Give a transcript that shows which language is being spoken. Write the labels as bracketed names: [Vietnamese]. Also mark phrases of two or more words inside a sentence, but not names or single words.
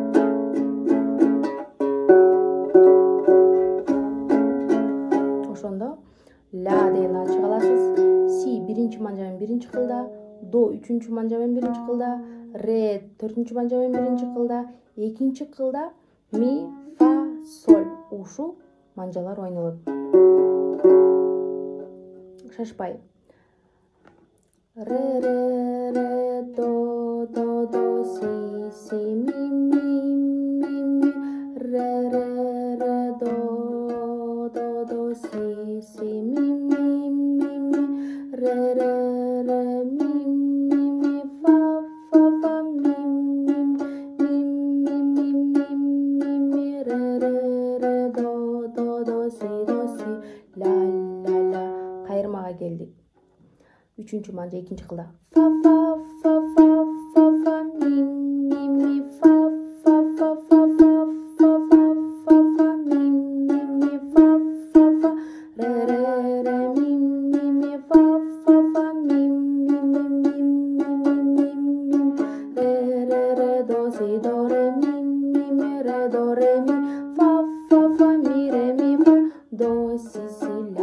[Kyrgyz] Ошондо ля деген ачык аласыз, си биринчи манжа менен биринчи кылда, до үчүнчү манжа менен биринчи кылда, ре 4-чү манжа менен биринчи кылда, экинчи кылда ми фа соль. Ушул манжалар ойнолот. Шашпай. Ре до си ми ре до си ми ре ми фа ми ре до си ля. Кайырмага келдик. 3-чү манжа экинчи кылда. Фа ми фа ми фа ре ми фа ми ре до си до ре ми ре до ре ми фа ми ре ми фа до си